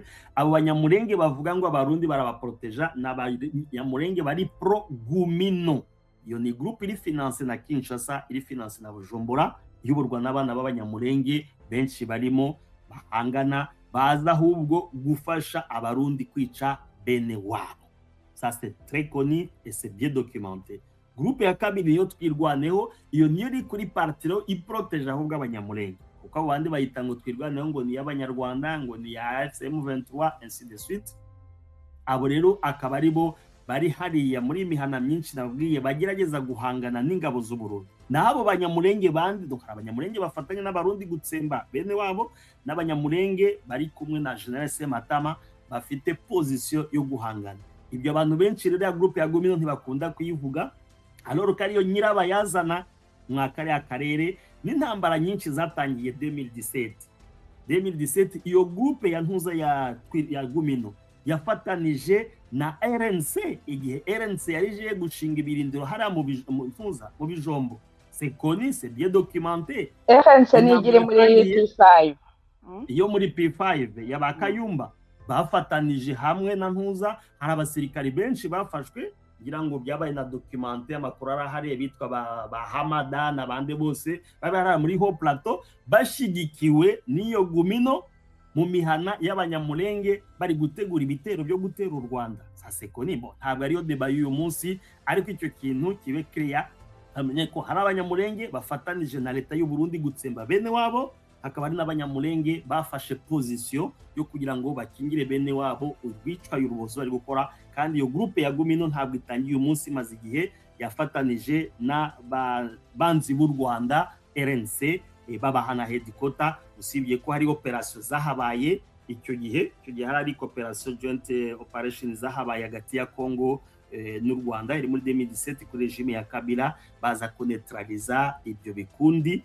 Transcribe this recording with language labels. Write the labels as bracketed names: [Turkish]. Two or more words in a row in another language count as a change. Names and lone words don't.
[Kinyarwanda] Abo banyamurenge bavuga ngo abarundi barabaproteja, n'abanyamurenge bari pro Gumino. Iyo ni groupe iri finance na Kinshasa, iri finance na Bujumbura, iyoborwa n'abana b'abanyamurenge benshi barimo bahangana, baza ahubwo gufasha abarundi kwica bene wabo. [French] Ça c'est très connu et c'est bien documenté. [Kinyarwanda] Groupe ya kabiri yo Twirwaneho, iyo niyo iri kuri partiro iproteje ahubwo abanyamurenge. kuko abo bandi bayita ngo twirwaneho ngo ni y'abanyarwanda ngo ni ya AFCM 23 [French] ainsi de suite. [Kinyarwanda] Abo rero akaba ari bo bari hariya muri imihana myinshi nabwiye bagerageza guhangana n'ingabo z'Uburundi. Nabo banyamurenge bandi dokara abanyamurenge bafatanya n'abarundi gutsemba bene wabo, n'abanyamurenge bari kumwe na General Sematama bafite position yo guhangana. Ibyo abantu benshi rero ya groupe ya Gumino ntibakunda kuyivuga, alors kariyo nyirabayazana mwakari akarere n'intambara nyinshi zatangiye 2017 iyo groupe ya ntuza ya Gumino yafatanije na RNC igihe RNC yarije gushinga ibirindiro hariya mu bijombo. [French] C'est connu, c'est bien documenté. [Kinyarwanda] RNC nigire muri P5. Iyo muri P5 yabakayumba bafatanije hamwe na ntuza, hari abasirikari benshi bafashwe kugira ngo byabaye na documenté, amakuru arahari bitwa ba Hamada n'abandi bose bari muri Haut Plateau bashigikiwe n'iyo Gumino mu mihana y'abanyamurenge bari gutegura ibitero byo gutera u Rwanda. [French] Ça c'est connu. Bon, [Kinyarwanda] ntabwo ariyo débat y'uyu munsi, ariko icyo kintu kibe clear, amenye ko hari abanyamurenge bafatanije na leta y'u Burundi gutsemba bene wabo, hakaba ari n'abanyamurenge bafashe position yo kugira ngo bakingire bene wabo urwicwa y'urubozo bari gukora. Kandi iyo groupe ya Gumino ntabwo itangiye uyu munsi, maze igihe yafatanije na banzi b'u Rwanda RNC babahana headquarter, usibye ko hari operation zahabaye icyo gihe hari operation [English] joint operation [Kinyarwanda] zahabaye hagati ya Congo n'u Rwanda iri muri 2017 kuri regime ya Kabila, baza kuneutraliza ibyo bikundi.